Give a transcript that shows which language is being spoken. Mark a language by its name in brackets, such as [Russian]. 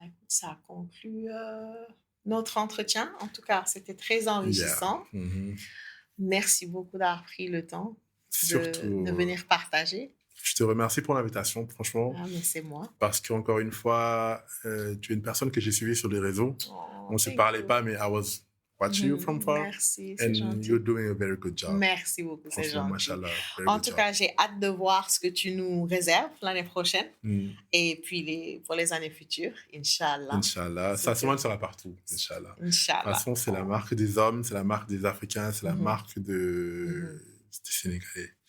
[French] Ça conclut notre entretien. En tout cas, c'était très enrichissant. Merci beaucoup d'avoir pris le temps de venir partager. Je te remercie pour l'invitation, franchement. Ah, mais c'est moi. Parce qu'encore une fois, tu es une personne que j'ai suivie sur les réseaux. On ne se parlait pas, mais [English] I was watching you from far. [French] Merci, c'est [English] and [French] gentil. [English] You're doing a very good job. [French] Merci beaucoup, c'est gentil. Mashallah, en tout cas, j'ai hâte de voir ce que tu nous réserves l'année prochaine. Et puis pour les années futures, Inch'Allah. Inch'Allah. Ça sera partout, Inch'Allah. De toute façon, c'est la marque des hommes, c'est la marque des Africains, c'est la marque des Sénégalais.